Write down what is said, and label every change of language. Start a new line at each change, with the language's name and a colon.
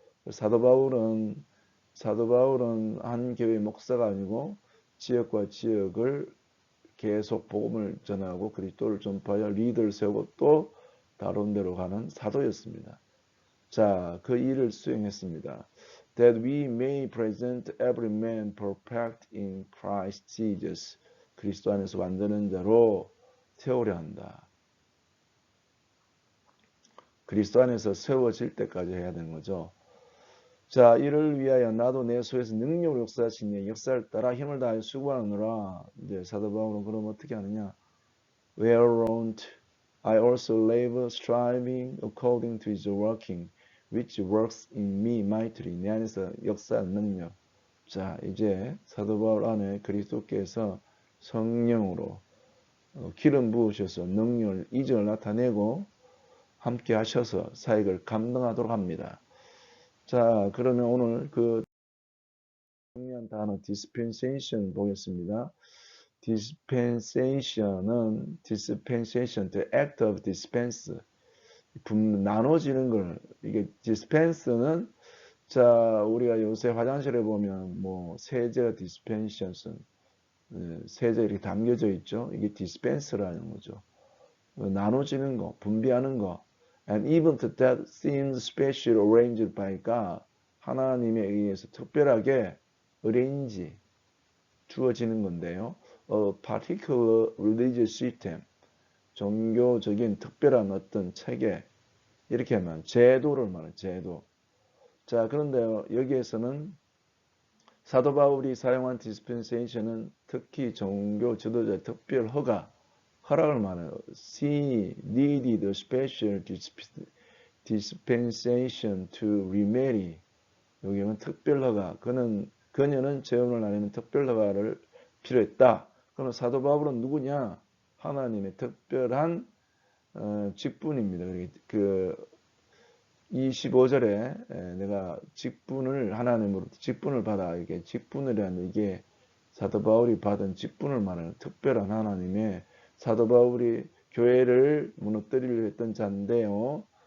Korean: 사도 바울은 한 교회 목사가 아니고 지역과 지역을 계속 복음을 전하고 그리스도를 전파하여 리더를 세우고 또 다른 데로 가는 사도였습니다. 자, 그 일을 수행했습니다.
English: That we may present every man perfect in Christ Jesus.
Korean: 그리스도 안에서 완전한 자로 세우려 한다. 그리스도 안에서 세워질 때까지 해야 되는 거죠. 자, 이를 위하여 나도 내 소에서 능력으로 역사하신 이 역사를 따라 힘을 다하여 수고하느라. 이제 사도 바울은 그럼 어떻게 하느냐?
English: Whereunto I also labor, striving according to his working, which works in me mightily.
Korean: 내 안에서 역사하는 능력. 자, 이제 사도 바울 안에 그리스도께서 성령으로 기름 부으셔서 능력을 이적을 나타내고 함께 하셔서 사역을 감당하도록 합니다. 자, 그러면 오늘 그 중요한 단어 dispensation 보겠습니다. dispensation은
English: the act of dispense
Korean: 나눠지는 걸 이게 dispense는 자 우리가 요새 화장실에 보면 뭐 세제 dispensation 세제 이렇게 담겨져 있죠. 이게 dispense라는 거죠. 나눠지는 거, 분비하는 거.
English: And even that seems special arranged by God.
Korean: 하나님에 의해서 특별하게 arrange 주어지는 건데요.
English: A particular religious system.
Korean: 종교적인 특별한 어떤 체계. 이렇게 하면 제도를 말해요. 제도. 자, 그런데 여기에서는 사도 바울이 사용한 dispensation은 특히 종교 지도자의 특별 허락을 말해요.
English: She needed a special dispensation to remarry.
Korean: 여기는 특별 허가. 그녀는 재혼을 하려는 특별 허가를 필요했다. 그럼 사도 바울은 누구냐? 하나님의 특별한 직분입니다. 그 25절에 내가 직분을 하나님으로부터 직분을 받아 이게 직분이라는 이게 사도 바울이 받은 직분을 말하는 특별한 하나님의 사도 바울이 교회를 무너뜨리려 했던 자인데요.